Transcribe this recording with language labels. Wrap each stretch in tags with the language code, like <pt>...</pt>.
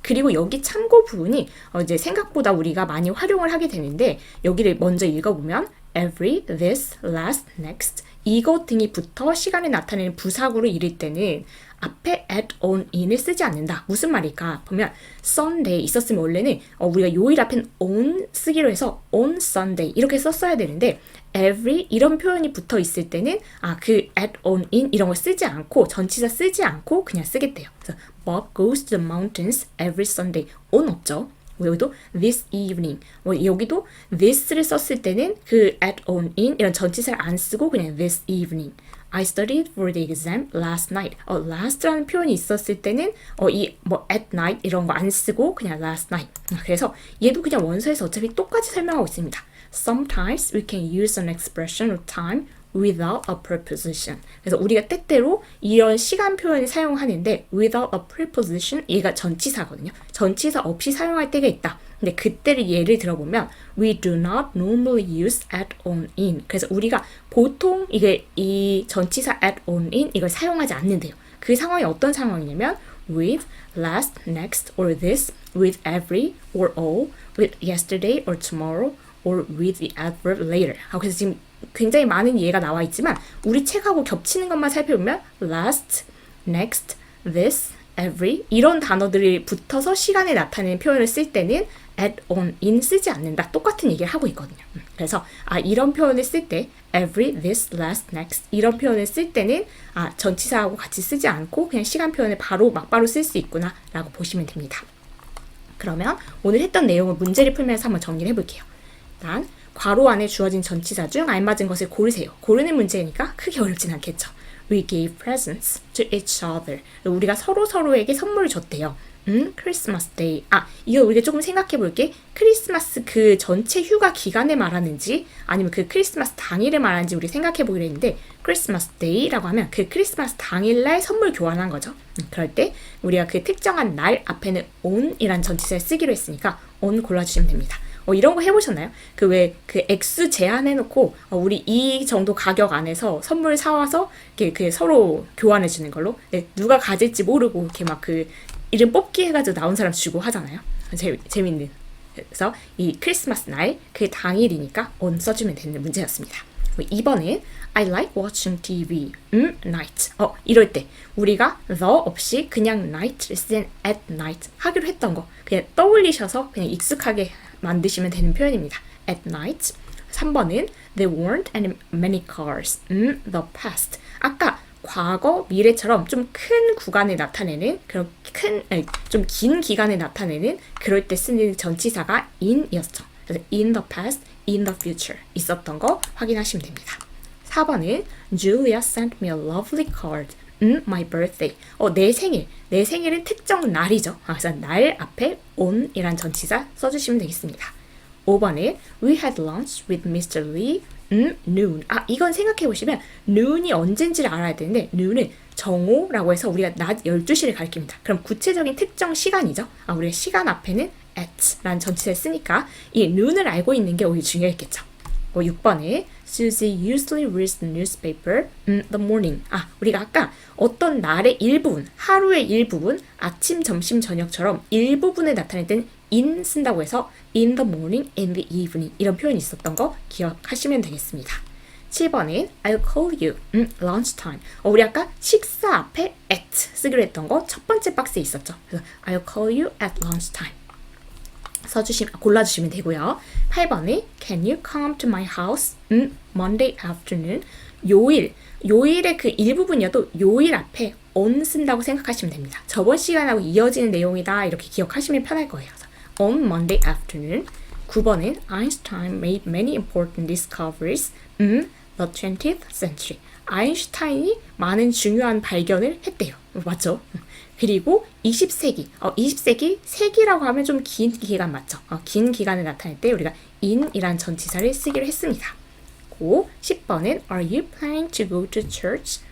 <ko>그리고 여기 참고 부분이 이제 생각보다 우리가 많이 활용을 하게 되는데 여기를 먼저 읽어보면 every, this, last, next 이것 등이 붙어 시간을 나타내는 부사구를 이룰 때는 앞에 at, on, in을 쓰지 않는다. 무슨 말일까? 보면 Sunday 있었으면 원래는 우리가 요일 앞엔 on 쓰기로 해서</ko> <en>on Sunday</en> <ko>이렇게 썼어야 되는데 every 이런 표현이 붙어 있을 때는 그 at, on, in 이런 걸 쓰지 않고 전치사 쓰지 않고 그냥 쓰겠대요.</ko> <en>그래서 Bob goes to the mountains every Sunday.</en> <ko>on 없죠. 여기도</ko> <en>this evening.</en> <ko>여기도 this를 썼을 때는 그 at, on, in 이런 전치사를 안 쓰고 그냥</ko> <en>this evening. I studied for the exam last night.</en> <ko>last라는 표현이 있었을 때는</ko> <en>at night</en> <ko>이런 거 안 쓰고 그냥</ko> <en>last night.</en> <ko>그래서 얘도 그냥 원서에서 어차피 똑같이 설명하고 있습니다.</ko> <en>Sometimes we can use an expression of time without a preposition.</en> <ko>그래서 우리가 때때로 이런 시간 표현을 사용하는데</ko> <en>without a preposition</en> <ko>얘가 전치사거든요. 전치사 없이 사용할 때가 있다. 근데 그때를 예를 들어보면</ko> <en>we do not normally use at, on, in.</en> <ko>그래서 우리가 보통 이 전치사 at, on, in 이걸 사용하지 않는데요. 그 상황이 어떤 상황이냐면</ko> <en>with, last, next, or this, with every, or all, with yesterday or tomorrow, or with the adverb later.</en> <ko>그래서 지금 굉장히 많은 예가 나와 있지만 우리 책하고 겹치는 것만 살펴보면 last, next, this, every 이런 단어들이 붙어서 시간에 나타내는 표현을 쓸 때는 at, on, in 쓰지 않는다. 똑같은 얘기를 하고 있거든요. 그래서 이런 표현을 쓸 때 every, this, last, next 이런 표현을 쓸 때는 전치사하고 같이 쓰지 않고 그냥 시간 표현을 막바로 쓸 수 있구나 라고 보시면 됩니다. 그러면 오늘 했던 내용을 문제를 풀면서 한번 정리를 해볼게요. 일단 괄호 안에 주어진 전치사 중 알맞은 것을 고르세요. 고르는 문제니까 크게 어렵진 않겠죠.</ko> <en>We gave presents to each other.</en> <ko>우리가 서로에게 선물을 줬대요. 크리스마스 데이. 이거 우리가 조금 생각해 볼게. 크리스마스 그 전체 휴가 기간에 말하는지 아니면 그 크리스마스 당일에 말하는지 우리 생각해 보기로 했는데 크리스마스 데이라고 하면 그 크리스마스 당일날 선물 교환한 거죠. 그럴 때 우리가 그 특정한 날 앞에는 on이란 전치사를 쓰기로 했으니까 on 골라주시면 됩니다. 이런 거 해보셨나요? 그 액수 제한해놓고 우리 이 정도 가격 안에서 선물 사와서 이렇게 서로 교환해주는 걸로 누가 가질지 모르고 이렇게 막 그 이름 뽑기 해가지고 나온 사람 주고 하잖아요. 재밌는. 그래서 이 크리스마스 날 그 당일이니까 on 써주면 되는 문제였습니다. 2번은</ko> <en>I like watching TV. night.</en> <ko>이럴 때 우리가 the 없이 그냥 night를 쓴</ko> <en>at night</en> <ko>하기로 했던 거 그냥 떠올리셔서 그냥 익숙하게 만드시면 되는 표현입니다.</ko> <en>At night,</en> <ko>3번은</ko> <en>There weren't many cars in the past.</en> <ko>아까 과거, 미래처럼 좀 큰 구간에 나타내는 그런 좀 긴 기간에 나타내는 그럴 때 쓰는 전치사가 in이었죠. 그래서</ko> <en>in the past, in the future</en> <ko>있었던 거 확인하시면 됩니다. 4번은</ko> <en>Julia sent me a lovely card on my birthday.</en> <ko>내 생일은 특정 날이죠. 그래서 날 앞에 on이란 전치사 써주시면 되겠습니다. 5번은</ko> <en>We had lunch with Mr. Lee noon.</en> <ko>이건 생각해보시면 noon이 언젠지를 알아야 되는데 noon은 정오라고 해서 우리가 낮 12시를 가리킵니다. 그럼 구체적인 특정 시간이죠. 우리가 시간 앞에는 at 라는 전치사를 쓰니까 이 noon을 알고 있는 게 오히려 중요했겠죠. 6번에</ko> <en>Susie usually reads the newspaper in the morning.</en> <ko>우리가 아까 어떤 날의 일부분, 하루의 일부분, 아침, 점심, 저녁처럼 일부분에 나타낼 땐 in 쓴다고 해서</ko> <en>in the morning and the evening</en> <ko>이런 표현이 있었던 거 기억하시면 되겠습니다. 7번은</ko> <en>I'll call you lunchtime.</en> <ko>우리 아까 식사 앞에 at 쓰기로 했던 거 첫 번째 박스에 있었죠. 그래서</ko> <en>I'll call you at lunchtime.</en> <ko>골라주시면 되고요. 8번이</ko> <en>Can you come to my house Monday afternoon?</en> <ko>요일의 그 일부분이어도 요일 앞에 on 쓴다고 생각하시면 됩니다. 저번 시간하고 이어지는 내용이다 이렇게 기억하시면 편할 거예요.</ko> <en>On Monday afternoon.</en> <ko>9번은</ko> <en>Einstein made many important discoveries in the 20th century.</en> <ko>아인슈타인이 많은 중요한 발견을 했대요. 맞죠? 그리고 20세기, 20세기, 세기라고 하면 좀 긴 기간 맞죠? 긴 기간을 나타낼 때 우리가 in이란 전치사를 쓰기로 했습니다. 10번은</ko> <en>Are you planning to go to church?</en>